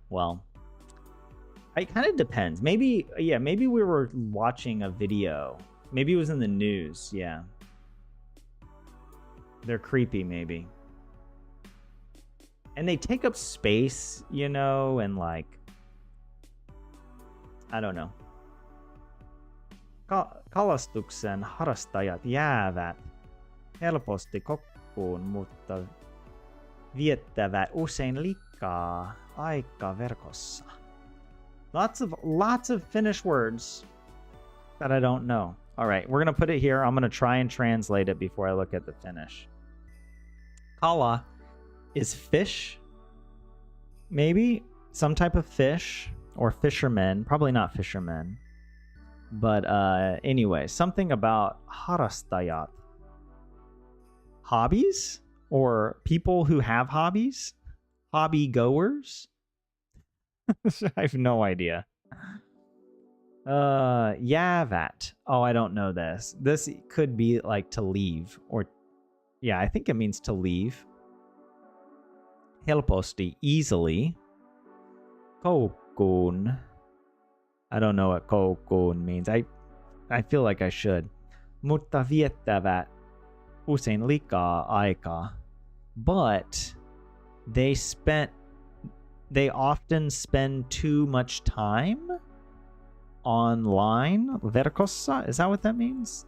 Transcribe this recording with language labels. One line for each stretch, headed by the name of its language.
English: Well, it kind of depends. Maybe we were watching a video. Maybe it was in the news, yeah. They're creepy, maybe. And they take up space, you know, and like, I don't know.
Finnish: Kalastuksen harrastajat jäävät helposti kokkuun, mutta viettävät usein liikaa aikaa verkossa.
English: Lots of Finnish words that I don't know. All right, we're going to put it here. I'm going to try and translate it before I look at the Finnish.
Finnish: Kala
English: is fish, maybe some type of fish, or fishermen. Probably not fishermen. But anyway, something about
Finnish: harrastajat.
English: Hobbies? Or people who have hobbies? Hobby goers? I have no idea.
Finnish: Jäävät.
English: Oh, I don't know this. This could be like to leave, or yeah, I think it means to leave.
Finnish: Helposti,
English: easily.
Finnish: Koukkuun.
English: I don't know what koukkuun means. I feel like I should.
Finnish: Mutta viettävät usein liikaa aikaa.
English: But they often spend too much time online.
Finnish: Verkossa,
English: is that what that means?